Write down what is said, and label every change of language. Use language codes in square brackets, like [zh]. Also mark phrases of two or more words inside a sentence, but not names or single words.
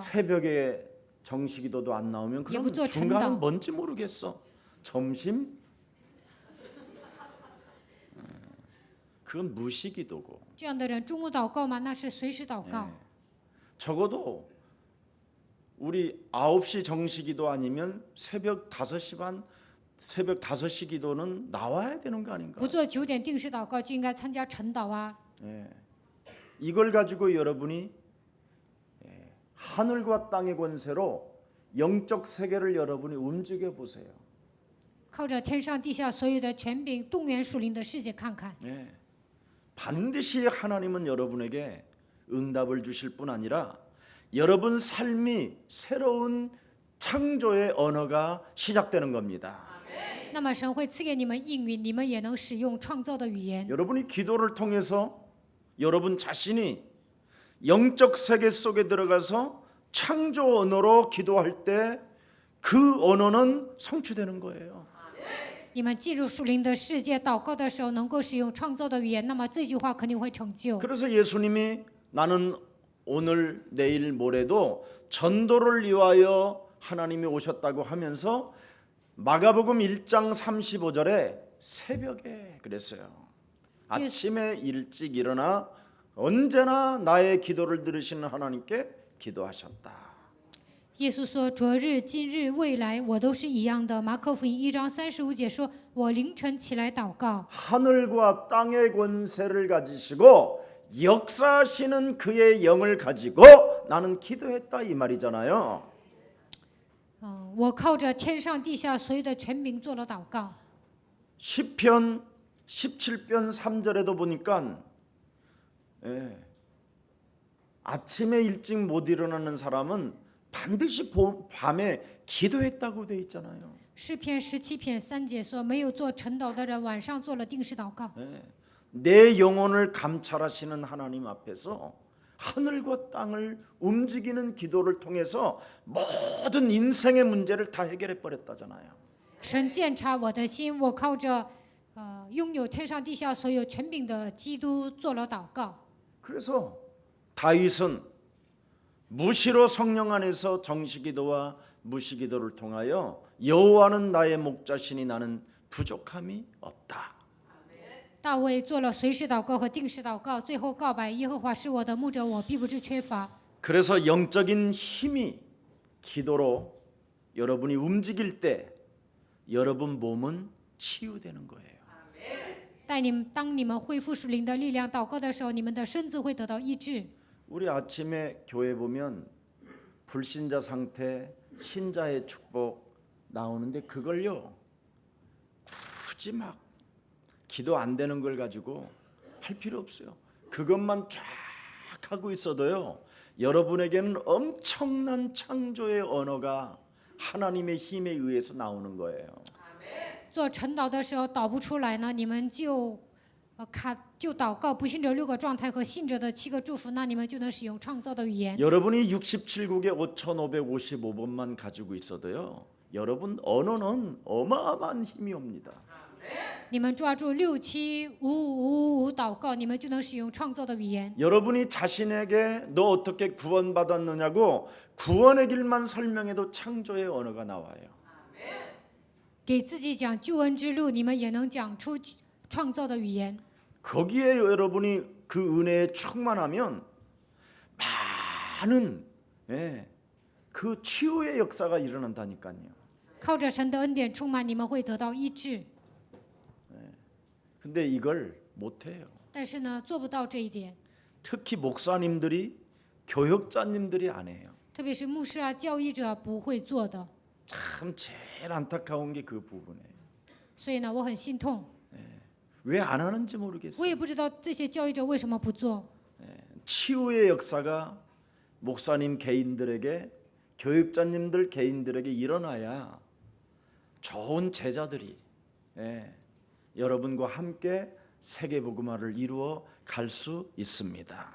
[ko] 새벽에 정시기도도 안 나오면 그럼 예부조 중간은 전담. 뭔지 모르겠어. 점심? 그건 무시기도고. [zh] 这样的人中午祷告吗？那是随时祷告。 [ko] 적어도 우리 9시 정시기도 아니면 새벽 5시 반 새벽 5시 기도는 나와야 되는 거 아닌가? [zh] 不做9点定时祷告，就应该参加晨祷啊。 [ko] 이걸 가지고 여러분이 하늘과 땅의 권세로 영적 세계를 여러분이 움직여 보세요. [zh] 靠着天上地下所有的权柄，动员属灵的世界看看。 [ko] 반드시 하나님은 여러분에게 응답을 주실 뿐 아니라 여러분 삶이 새로운 창조의 언어가 시작되는 겁니다. [zh] 那么神会赐给你们应允，你们也能使用创造的语言。 [ko] 여러분이 기도를 통해서 여러분 자신이 영적 세계 속에 들어가서 창조 언어로 기도할 때 그 언어는 성취되는 거예요. [zh] 你们进入属灵的世界祷告的时候，能够使用创造的语言，那么这句话肯定会成就。 [ko] 그래서 예수님이 나는 오늘 내일 모레도 전도를 위하여 하나님이 오셨다고 하면서 마가복음 1장 35절에 새벽에 그랬어요. 아침에 일찍 일어나 언제나 나의 기도를 들으시는 하나님께 기도하셨다. [zh] 耶稣说：“昨日、今日、未来，我都是一样的。” 马可福音1章35节说：“我凌晨起来祷告。” [ko] 하늘과 땅의 권세를 가지시고 역사하시는 그의 영을 가지고 나는 기도했다 이 말이잖아요. [zh] 我靠着天上地下所有的权柄做了祷告。 [ko] 시편 17편 3절에도 보니까 아침에 일찍 못 일어나는 사람은 반드시 밤에 기도했다고 돼 있잖아요. [zh] 诗篇17篇3节说：“没有做晨祷的人，晚上做了定时祷告。” [ko] 내 영혼을 감찰하시는 하나님 앞에서 하늘과 땅을 움직이는 기도를 통해서 모든 인생의 문제를 다 해결해 버렸다잖아요. [zh] 神鉴察我的心，我靠着拥有天上地下所有权柄的基督做了祷告。 [ko] 그래서 다윗은 무시로 성령 안에서 정시기도와 무시기도를 통하여 여호와는 나의 목자시니 나는 부족함이 없다. [zh] 大卫做了随时祷告和定时祷告，最后告白耶和华是我的牧者，我必不致缺乏。 [ko] 그래서 영적인 힘이 기도로 여러분이 움직일 때 여러분 몸은 치유되는 거예요. [zh] 当你们恢复属灵的力量祷告的时候，你们的身子会得到医治。 [ko] 우리 아침에 교회 보면 불신자 상태, 신자의 축복 나오는데 그걸요 굳이 막 기도 안 되는 걸 가지고 할 필요 없어요. 그것만 쫙 하고 있어도요 여러분에게는 엄청난 창조의 언어가 하나님의 힘에 의해서 나오는 거예요. [zh] 做晨祷的时候祷不出来呢，你们就祷告不信者6个状态和信者的7个祝福，那你们就能使用创造的语言。 [ko] 여러분이 67국에 5555번만 가지고 있어도요 여러분 언어는 어마어마한 힘이 옵니다. [zh] 你们抓住675555祷告，你们就能使用创造的语言。 [ko] 여러분이 자신에게 너 어떻게 구원받았느냐고 구원의 길만 설명해도 창조의 언어가 나와요. [zh] 给自己讲救恩之路，你们也能讲出创造的语言。 [ko] 거기에 여러분이 그 은혜에 충만하면 많은 그 치유의 역사가 일어난다니까요. [zh] 靠着神的恩典充满，你们会得到医治。 [ko] 근데 이걸 못해요. [zh] 但是呢，做不到这一点， [ko] 특히 목사님들이 교역자님들이 안 해요. [zh] 特别是牧师啊、教义者不会做的。 [ko] 참 제일 안타까운 게 그 부분이에요. [zh] 所以呢，我很心痛， [ko] 왜 안 하는지 [zh] 我 [ko] 모르겠어요. [zh] 也不知道这些教义者为什么不做。 [ko] 치유의 역사가 목사님 개인들에게 교육자님들 개인들에게 일어나야 좋은 제자들이 여러분과 함께 세계복음화를 이루어 갈 수 있습니다.